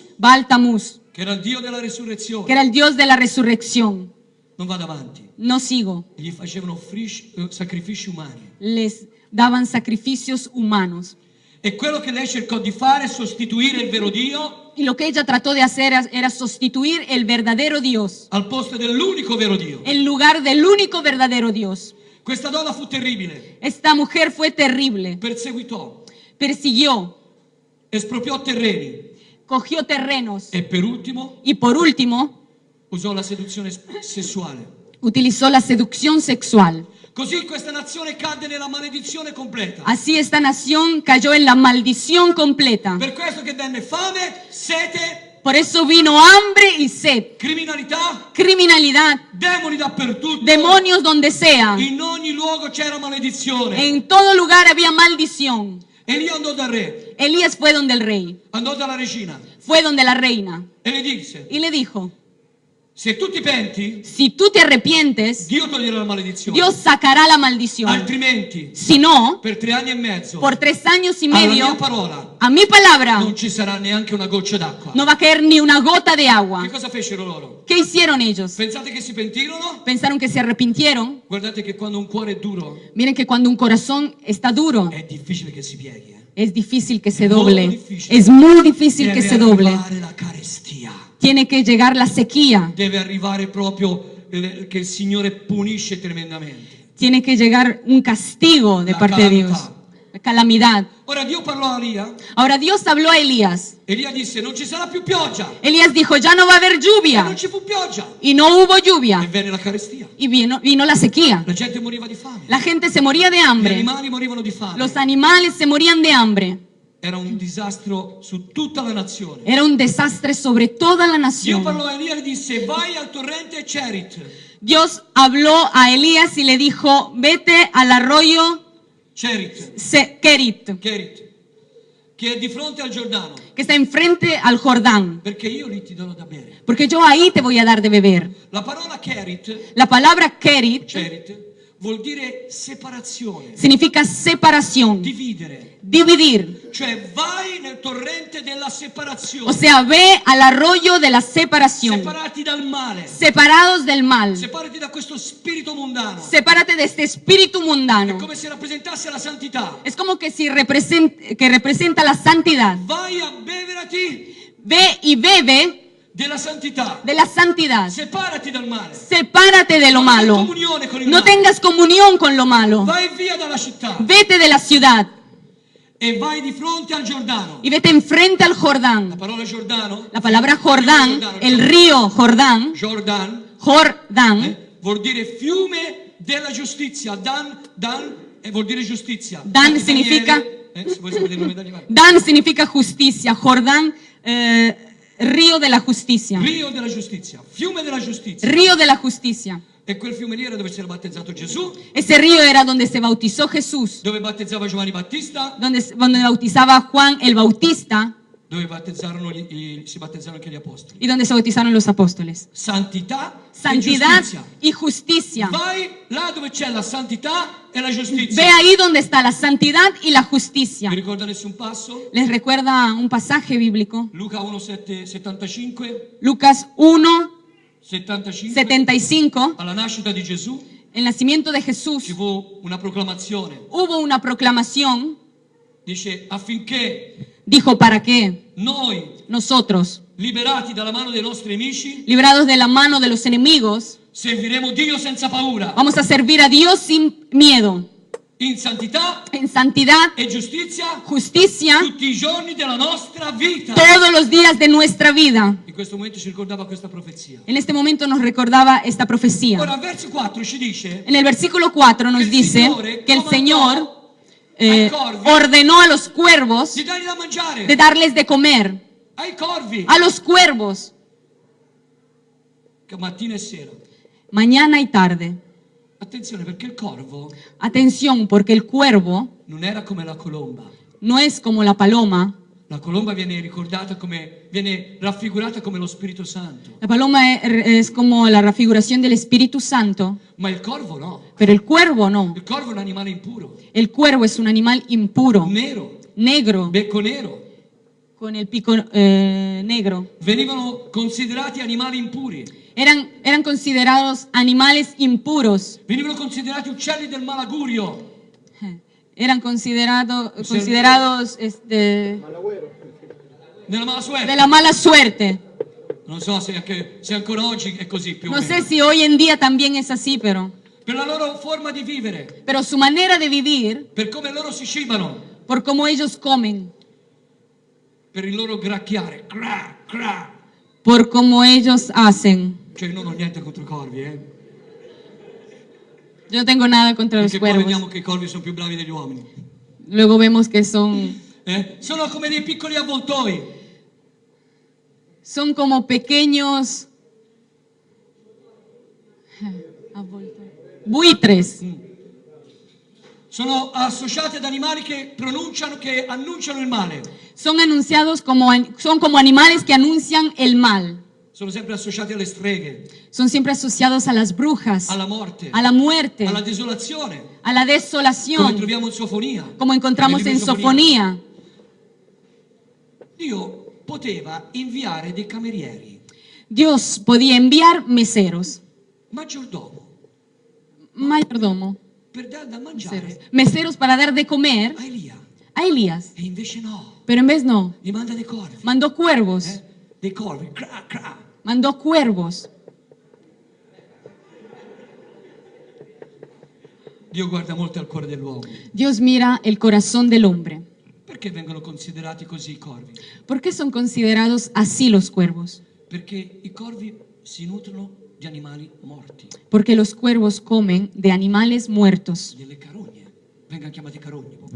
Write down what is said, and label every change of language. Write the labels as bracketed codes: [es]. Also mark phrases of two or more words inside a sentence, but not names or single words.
[it] Baal-Tamuz, che era il dio della [es] que [it] resurrezione. [es] era el dios de la resurrección. [it] Non vado avanti. [es] No sigo. [it] Gli facevano sacrifici umani. [es] Les daban sacrificios humanos. [it] E quello che lei cercò di fare è sostituire il vero Dio [es] Y lo que ella trató de hacer era sustituir el verdadero Dios [it] al posto dell'unico vero Dio. [es] en lugar del único verdadero Dios. [it] Questa donna fu terribile, [es] Esta mujer fue terrible. [it] perseguitò, [es] Persiguió, [it] espropriò terreni [es] cogió terrenos [it] e per ultimo [es] y por último [it] usò la seduzione sessuale. [es] utilizó la seducción sexual. [it] Così questa nazione cadde nella maledizione completa. [es] Así esta nación cayó en la maldición completa. [it] Per questo che venne fame, sete, [es] Por eso vino hambre y sed, [it] criminalità, [es] criminalidad, [it] demoni dappertutto. [es] demonios donde sea. [it] In ogni luogo c'era maledizione. [es] En todo lugar había maldición. [it] Elia andò dal re, [es] Elías fue donde el rey, [it] andò dalla regina [es] fue donde la reina [it] e le disse: [es] y le dijo, [it] se tu ti penti, [es] si tú te arrepientes, [it] Dio toglierà la maledizione. [es] Dios sacará la maldición. [it] Altrimenti, [es] Si no, [it] per 3 anni e mezzo, [es] por 3 años y [it] alla mia [es] medio, [it] parola, [es] a mi palabra [it] non ci sarà neanche una goccia d'acqua. [es] no va a caer ni una gota de agua. [it] Che cosa fecero loro? [es] ¿Qué hicieron ellos? [it] Pensate che si pentirono? [es] Pensaron que se arrepintieron. [it] Guardate che quando un cuore è duro, [es] Miren que cuando un corazón está duro, [it] è difficile che si pieghi. [es] es difícil que se Muy doble. difícil. Es muy difícil que [it] Deve [es] se doble. [it] arrivare la carestia. [es] Tiene que llegar la sequía. [it] Deve arrivare proprio che il Signore punisce tremendamente. [es] Tiene que llegar un castigo de La parte de Dios. calamidad. La calamidad. [it] Ora Dio parlò a Elia. [es] Ahora Dios habló a Elías. [it] Elia disse: non ci sarà più pioggia. [es] Elías dijo, ya no va a haber [it] E [es] lluvia. [it] non ci fu pioggia. [es] Y no hubo [it] E [es] lluvia. [it] venne la carestia. [es] Y vino la sequía. [it] La gente moriva di fame. [es] La gente se moría de [it] Gli [es] hambre. [it] animali morivano di fame. [es] Los animales se morían de hambre. [it] Era un disastro su tutta la nazione. [es] Era un desastre sobre toda la [it] Dio [es] nación. [it] parlò a Elia e disse: vai al torrente Cherit. [es] Dios habló a Elías y le dijo, vete al arroyo [it] Cherit, [es] Kerit, [it] che è di fronte al Giordano, [es] que está enfrente al Jordán, [it] perché io lì ti darò da bere. [es] porque yo ahí te voy a dar de beber. [it] La parola Cherit, [es] La palabra Kerit [it] Cherit, vuol dire separazione, [es] significa separación, [it] dividere. [es] dividir. [it] Cioè vai nel torrente della separazione, [es] O sea, ve al arroyo de la separación, [it] separati dal male, [es] separados del mal. [it] separati da questo spirito mundano. [es] Sepárate de este espíritu [it] È [es] mundano. [it] come se rappresentasse la santità. [es] Es como que si representa la santidad. [it] Vai a beverati [es] Ve y bebe [it] della santità. [es] de la santidad. [it] Separati dal male. [es] Sepárate de lo [it] Non hai [es] malo. [it] comunione con il [es] No [it] male. [es] tengas comunión con lo malo. [it] Vai via dalla città [es] Vete de la ciudad [it] e vai di fronte al Giordano. [es] y vete enfrente al [it] La [es] Jordán. [it] parola Giordano, [es] La palabra Jordán, el río Jordán, [it] Jordan, [es] Jordán, [it] vuol dire fiume della giustizia. Dan vuol dire giustizia. [es] Dan [it] Infatti [es] significa- [it] Daniele, se vuoi sapere il nome d'animale. [es] Dan significa justicia, Jordán, río de la justicia, [it] Rio della giustizia, fiume della giustizia. [es] río de la justicia. [it] E quel fiume lì era dove si era battezzato Gesù, [es] Ese río era donde se bautizó Jesús, [it] dove battezzava Giovanni Battista, [es] donde bautizaba Juan el Bautista [it] dove si battezzarono anche gli apostoli. [es] y donde se bautizaron los apóstoles. [it] Santità e [es] Santidad [it] giustizia. [es] y justicia. [it] Vai là dove c'è la santità e la giustizia. [es] Ve ahí donde está la santidad y la justicia. [it] Vi ricorda nessun passo? [es] ¿Les recuerda un pasaje bíblico? [it] Luca 1,75. [es] Lucas 1, 75. 75. [it] Alla nascita di Gesù [es] El nacimiento de [it] ci [es] Jesús [it] fu una proclamazione. [es] hubo una proclamación. [it] Dice affinché [es] Dijo, ¿para qué? [it] noi, [es] Nosotros, [it] liberati dalla mano dei nostri nemici, [es] librados de la mano de los enemigos, [it] serviremo Dio senza paura, [es] vamos a servir a Dios sin miedo, [it] in santità [es] en santidad, [it] e giustizia [es] justicia, [it] tutti i giorni della nostra vita. [es] todos los días de nuestra vida. [it] In questo momento ci ricordava questa profezia. [es] En este momento nos recordaba esta profecía. [it] Ora, verso 4 ci dice [es] En el versículo 4 nos dice que el Señor ordenó a los cuervos [it] di dargli da mangiare [es] de darles de comer [it] ai corvi, [es] a los cuervos [it] che mattina e sera. [es] mañana y tarde. [it] Attenzione perché il corvo [es] Atención, porque el cuervo [it] non era come la colomba. [es] no es como la paloma. [it] La colomba viene raffigurata come lo Spirito Santo, [es] La paloma es como la refiguración del Espíritu Santo, [it] ma il corvo no. [es] pero el cuervo no. [it] Il corvo è un animale impuro, [es] El cuervo es un animal impuro, [it] nero, [es] negro, [it] becco nero. [es] con el pico negro. [it] Venivano considerati animali impuri, [es] Eran considerados animales impuros. [it] venivano considerati uccelli del malaugurio. [es] Eran considerados Nella mala suerte. de la mala suerte. [it] Non so se ancora oggi è così più o [es] No [it] meno. [es] sé si hoy en día también es así, [it] Per la loro forma di vivere, [es] pero su manera de vivir, [it] per come loro si cibano, [es] por cómo ellos comen, [it] per il loro gracchiare. Cra, cra. [es] por cómo ellos hacen. [it] Cioè, non ho niente contro i corvi, [es] Yo no tengo nada contra los [it] Perché poi vediamo [es] cuervos. [it] che i corvi sono più bravi degli uomini. [es] Luego vemos que son [it] Sono come dei piccoli avvoltoi. [es] como pequeños buitres. [it] Sono associati ad animali che annunciano il male. [es] Son como animales que anuncian el mal. [it] Sono sempre associati alle streghe, [es] Son siempre asociados a las brujas, [it] alla morte, [es] a la muerte, [it] alla desolazione, [es] a la [it] come [es] desolación, [it] troviamo in Sofonia. [es] como encontramos [it] Nel [es] en [it] libro di [es] Sofonía. [it] Dio poteva inviare dei camerieri, [es] Dios podía enviar meseros, [it] maggiordomo, [es] mayordomo, [it] per dar da mangiare [es] meseros para dar de comer [it] a Elia. [es] a Elías. [it] E invece no, [es] Pero en vez no, [it] gli manda dei corvi, [es] mandó cuervos, [it] dei corvi, cra, cra. [es] mandó cuervos. [it] Dio guarda molto al cuore dell'uomo. [es] Dios mira el corazón del hombre. [it] Perché vengono considerati così i corvi? [es] ¿Por qué son considerados así los cuervos? [it] Perché i corvi si nutrono di animali morti, [es] Porque los cuervos comen de animales muertos. [it] delle carogne. Vengono chiamati carogni, poverino.